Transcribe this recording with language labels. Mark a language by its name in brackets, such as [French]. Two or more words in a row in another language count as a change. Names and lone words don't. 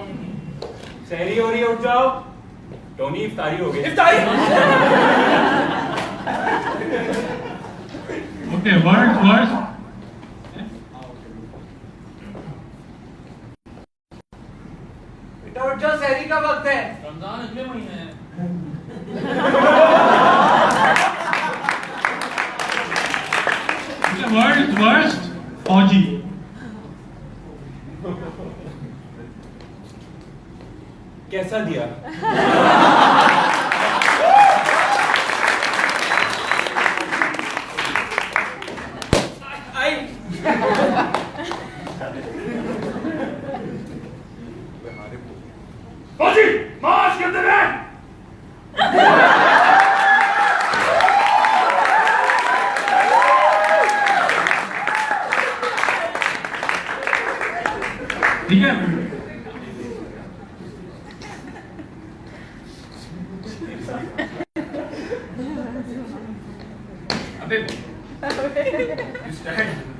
[Hindi] शहरी हो रही है, उठ जाओ. टोनी, इफ्तारी हो गई. इफ्तारी. [English] Okay, words. [Hindi] बेटा उठ जाओ, शहरी का वक्त है. रमजान अगले महीने है. [English] World's worst फौजी. [Hindi] कैसा दिया? फौजी, मार्च करते हैं. ठीक है. [English] You stand.